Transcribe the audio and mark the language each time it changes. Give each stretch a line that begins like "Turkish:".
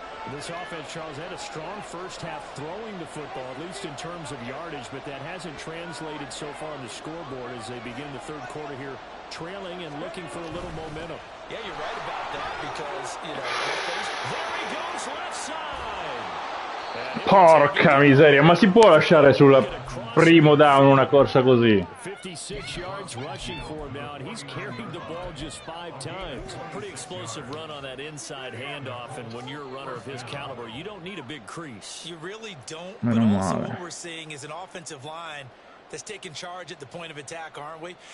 English: This offense, Charles, had a strong first half throwing the football, at least in terms of yardage, but that hasn't translated so far on the scoreboard as they begin the third quarter here, trailing and looking for a little momentum. Yeah, you're right about that because, you know, There he goes left side.
Italian: Porca miseria, ma si può lasciare sul primo down una corsa così?
English: 56 yards rushing for him now, and he's carried the ball just 5 times. Pretty explosive run on that inside handoff, and when you're a runner of his caliber, you don't need a big crease. you really don't. But also what we're seeing is an offensive line that's taking charge at the point of attack, aren't we?